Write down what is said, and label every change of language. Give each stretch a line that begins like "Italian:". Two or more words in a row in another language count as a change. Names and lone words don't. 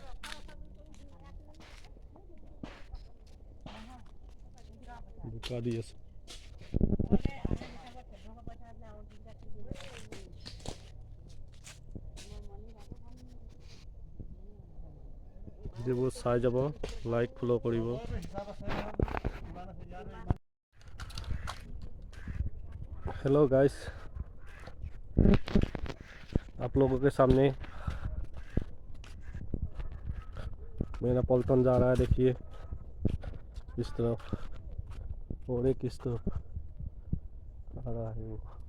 Assamese: বোকা দি আছে। ভিডিঅ'বোৰ চাই যাব,
English: like follow'
Assamese: কৰিব।
English: hello guys,
Hindi: आप लोगों के सामने मेरा पलटन जा रहा है। देखिए इस तरफ और एक इस तरफ आ रहा है वो।